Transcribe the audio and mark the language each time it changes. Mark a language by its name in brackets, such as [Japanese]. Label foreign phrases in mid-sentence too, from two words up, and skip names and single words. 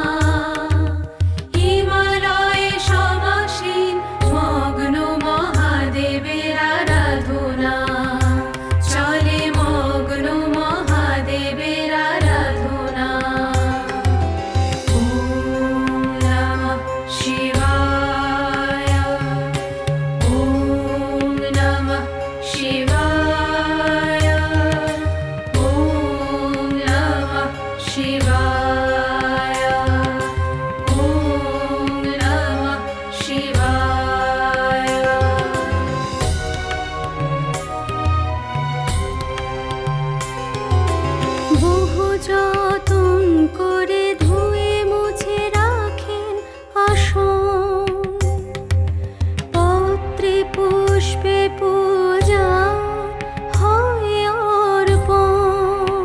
[Bangla] হিমালয়ে সমাসীন মগ্ন মহাদেবের আরাধনা, চলে মগ্ন মহাদেবের আরাধনা। [Sanskrit] ওম নমঃ শিবায়, ওম নমঃ শিবায়, ওম নমঃ শিবায়, ওম নমঃ শিবায়। [Bangla] বহু যতন করে ধুয়ে মুছে রাখেন আসন, পত্রে পুষ্পে পূজা হয় অর্পণ।